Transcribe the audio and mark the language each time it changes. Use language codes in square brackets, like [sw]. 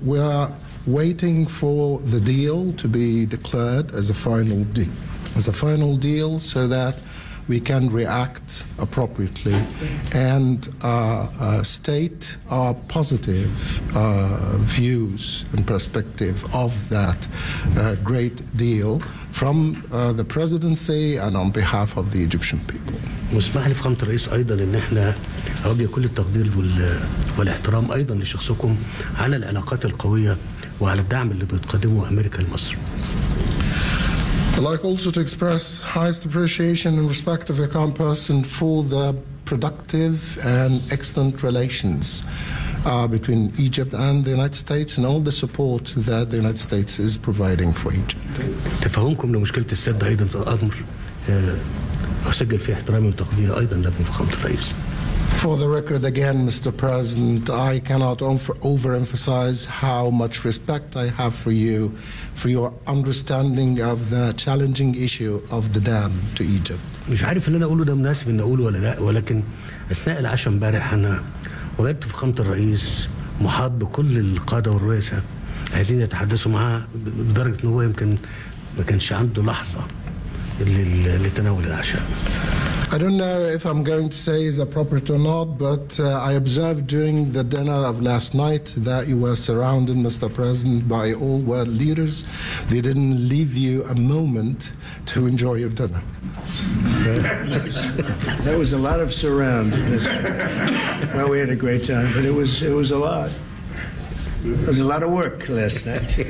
[en] We are waiting for the deal to be declared as a final deal, so that we can react appropriately and state our positive views and perspective of that great deal from the presidency and on behalf of the Egyptian people. [ar] مسمح لي فخامة الرئيس أيضا إن إحنا أرجي كل التقدير والاحترام أيضا لشخصكم على العلاقات القوية وعلى الدعم اللي بتقدمه أمريكا لمصر. [en] I'd like also to express highest appreciation and respect of your kind person for the productive and excellent relations between Egypt and the United States and all the support that the United States is providing for Egypt. [ar] تفهمكم لمشكلة السد أيضا في الأمر أسجل فيه احترامي وتقديري أيضا لابن فخامة الرئيس. [en] For the record again, Mr. President, I cannot overemphasize how much respect I have for you, for your understanding of the challenging issue of the dam to Egypt. [ar] مش عارف اللي انا اقوله ده مناسب ان اقوله ولا لا, ولكن اثناء العشاء امبارح انا وجدت فخامة الرئيس محاط بكل القادة والرؤساء عايزين يتحدثوا معاه بدرجة ان هو يمكن ما كانش عنده لحظة لتناول العشاء. [en] I don't know if I'm going to say is appropriate or not, but I observed during the dinner of last night that you were surrounded, Mr. President, by all world leaders. They didn't leave you a moment to enjoy your dinner. That was a lot of surround. Well, we had a great time, but it was a lot. It was a lot of work last night.